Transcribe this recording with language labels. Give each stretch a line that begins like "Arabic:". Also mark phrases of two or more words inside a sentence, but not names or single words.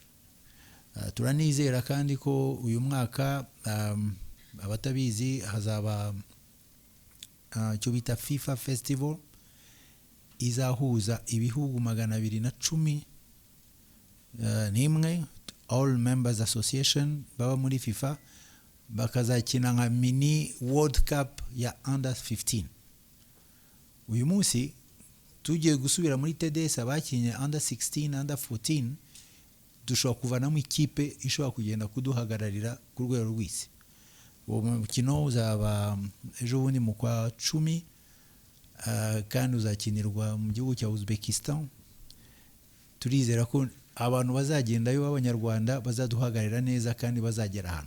Kinyarwanda: Turanizera kandi ko uyu mwaka abatabizi hazaba icyo bita FIFA Festival izahuza ibihugu 210 n'imwe,
English: all members association
Kinyarwanda: baba muri FIFA, bakazakina nka mini World Cup ya under 15. Uyu munsi tugiye gusubira muri TDS abakinye
English: under 16 under 14,
Kinyarwanda: dushobora kuvanamo ikipe ishobora kugenda kuduhagararira ku rwego rw'isi. Uwo mukino uzaba ejo bundi mu kwa 10 kandi uzakinirwa mu gihugu cya Uzbekistan. Turizera ko abantu bazagendayo b'abanyarwanda bazaduhagararira neza kandi bazagera hano.